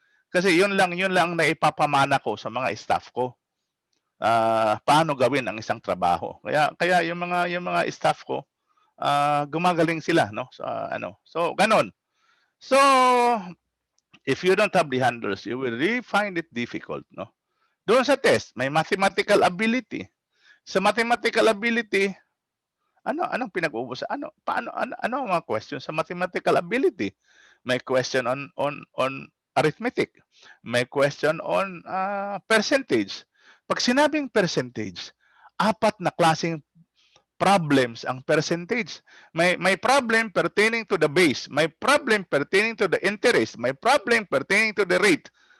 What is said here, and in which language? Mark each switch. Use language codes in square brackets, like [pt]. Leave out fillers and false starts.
[tl] Kasi yun lang na ipapamana ko sa mga staff ko. Paano gawin ang isang trabaho. Kaya yung mga staff ko, gumagaling sila, no? So ganon. [en] So if you don't have the handles, you will really find it difficult, no? [tl] Doon sa test, may mathematical ability. Sa mathematical ability, anong pinag-uusapan? Ano ang mga questions sa mathematical ability? [en] May question on arithmetic. May question on percentage. [tl] Pag sinabing percentage, apat na klaseng problems ang percentage. [en] May problem pertaining to the base, may problem pertaining to the interest, may problem pertaining to the rate.